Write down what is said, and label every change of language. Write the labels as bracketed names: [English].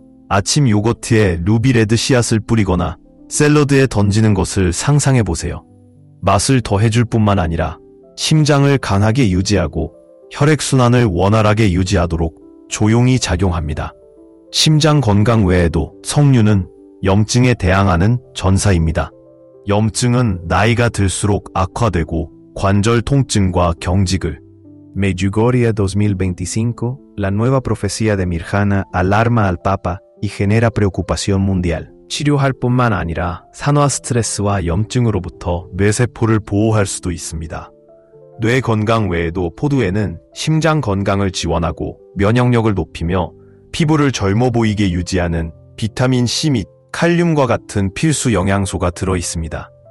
[Korean] 아침 요거트에 루비레드 씨앗을 뿌리거나 샐러드에 던지는 것을 상상해 보세요. 맛을 더해줄 뿐만 아니라 심장을 강하게 유지하고 혈액순환을 원활하게 유지하도록 조용히 작용합니다. 심장 건강 외에도 석류는 염증에 대항하는 전사입니다. 염증은 나이가 들수록 악화되고 관절 통증과 경직을 [Spanish] Medjugorje 2025, la nueva profecía de Mirjana alarma al Papa y genera preocupación mundial. [Korean] 치료할 뿐만 아니라 산화 스트레스와 염증으로부터 뇌세포를 보호할 수도 있습니다. 뇌 건강 외에도 포도에는 심장 건강을 지원하고 면역력을 높이며 피부를 젊어 보이게 유지하는 비타민 C 및 칼륨과 같은 필수 영양소가 들어 있습니다.